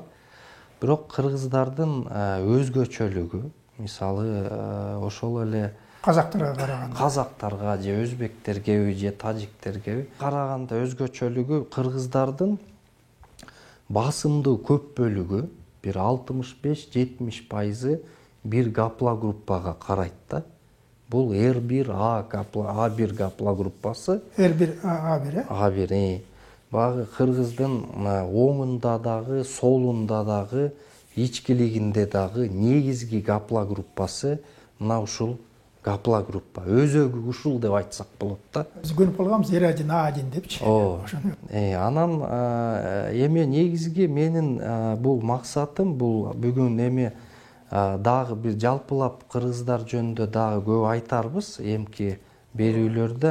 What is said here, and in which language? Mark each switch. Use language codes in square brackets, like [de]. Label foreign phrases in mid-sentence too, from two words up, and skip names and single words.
[ky] Бирок кыргыздардын өзгөчөлүгү, мисалы ошол эле казактарга же өзбектерге же тажиктерге караганда өзгөчөлүгү кыргыздардын басымдуу көп бөлүгү бир 65-70% бир гаплогруппага карайт да. Бул R1A1 гаплогруппасы. R1A1. A1. Багы кыргыздын оңунда дагы, солунда дагы, ичкилигинде дагы негизги гаплогруппасы мына ушул гаплогруппа. Өзөгү ушул деп айтсак болот да. Биз көрүп калганбыз R1A1 депчи. Анан эми негизги менин бул максатым бул бүгүн эми дагы бир жалпылап кыргыздар жөнүндө дагы көп айтарбыз эмки берүүлөрдө.